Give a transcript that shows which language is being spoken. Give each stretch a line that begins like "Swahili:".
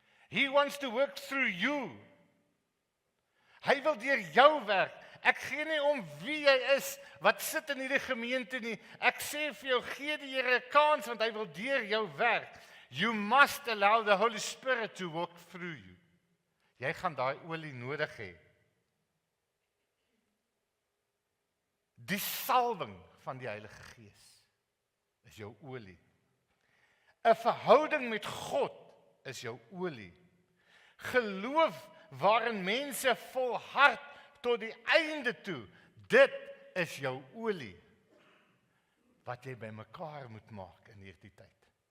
English: He wants to work through you.
Afrikaans: Hy wil deur jou werk. Ek gee nie om wie jy is, wat sit in hierdie gemeente nie. Ek sê vir jou, gee die Here 'n kans, want hy wil deur jou werk.
English: You must allow the Holy Spirit to work through you.
Afrikaans: Jy gaan daai olie nodig hê. Die salwing van die Heilige Gees is jou olie. 'n Verhouding met God is jou olie. Geloof waarin mense volhard tot die einde toe, dit is jou olie, wat jy bymekaar moet maak in hierdie tyd.